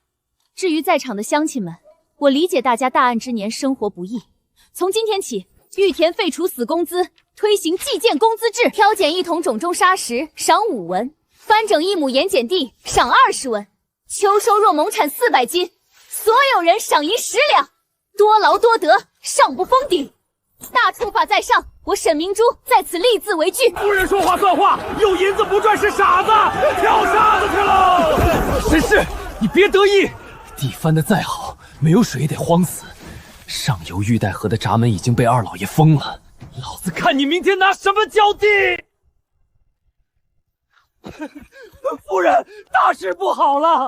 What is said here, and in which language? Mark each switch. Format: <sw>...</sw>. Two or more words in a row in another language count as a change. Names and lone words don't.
<zh>至於在場的鄉親們，我理解大家大案之年生活不易，從今天起，玉田廢除死工資，推行计件工資制，挑揀1桶種中沙石，賞5文；翻整1畝鹽鹼地，賞20文。秋收若亩產400斤，所有人賞銀10兩，多勞多得，上不封頂。大處法在上，我沈明珠在此立字為據。夫人說話算話，有銀子不賺是傻子，跳沙子去嘍！沈氏，你別得意，地翻得再好，沒有水也得荒死。上游玉帶河的閘門已經被二老爺封了，老子看你明天拿什麼交地！夫人，大事不好了！</zh>